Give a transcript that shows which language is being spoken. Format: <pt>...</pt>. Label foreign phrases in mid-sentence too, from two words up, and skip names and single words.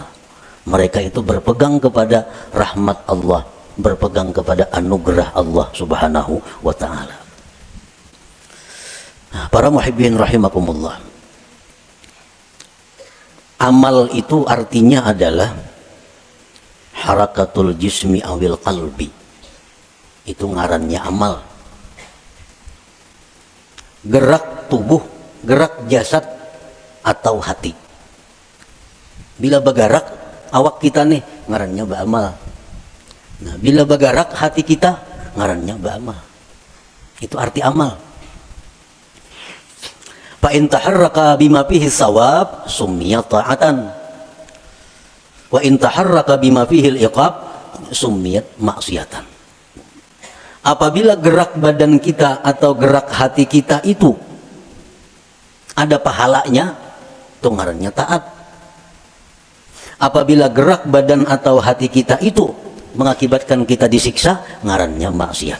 <id>Mereka itu berpegang kepada rahmat Allah, berpegang kepada anugerah Allah</id> <ar>سبحانه وتعالى.</ar> <id>Nah, para</id> <ar>محبين رحمكم الله,</ar> <id>amal itu artinya adalah</id> <ar>حركة الجسم أو القلب.</ar> <bjn>Itu ngarannya amal.</bjn> <id>Gerak tubuh, gerak jasad atau hati.</id> <bjn>Bila bergerak awak kita nih, ngarannya beramal. Nah, bila bergerak hati kita, ngarannya beramal.</bjn> <id>Itu arti amal.</id> <ar>فإن تحرك بما فيه ثواب سمي طاعة. وإن تحرك بما فيه العقاب سميت معصية.</ar> <id>Apabila gerak badan kita atau gerak hati kita itu ada pahalanya, itu ngarannya taat. Apabila gerak badan atau hati kita itu mengakibatkan kita disiksa, ngarannya maksiat.</id>